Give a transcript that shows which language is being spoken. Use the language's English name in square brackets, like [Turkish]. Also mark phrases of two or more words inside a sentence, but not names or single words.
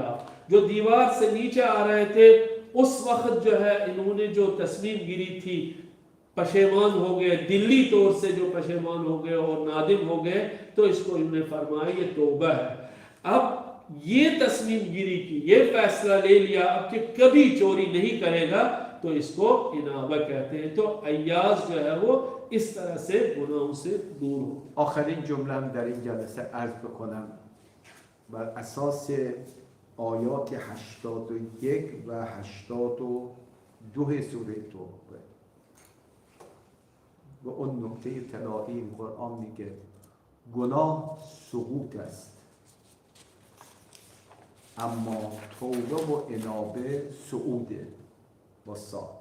[Hindi] जो दीवार से नीचे आ रहे थे उस वक्त जो है इन्होंने जो तस्लीम गिरी थी, पशेमान हो गए, दिल्ली तौर से जो पशेमान हो गए और नादिम हो गए, तो इसको इन्होंने फरमाया ये तौबा है। अब ये तस्लीम गिरी की, ये फैसला ले लिया अब कि कभी चोरी नहीं करेगा, तो इसको इनाबा कहते हैं। तो अय्याज जो है वो इस तरह से गुनाहों से दूर हो। [Persian] آخرین جمله در این جلسه عرض بکنم بر اساس آیات 81 و 82 سوره توبه و اون نکته طلایی قرآن میگه گناه سقوط است، اما توبه و انابه صعوده با صاد.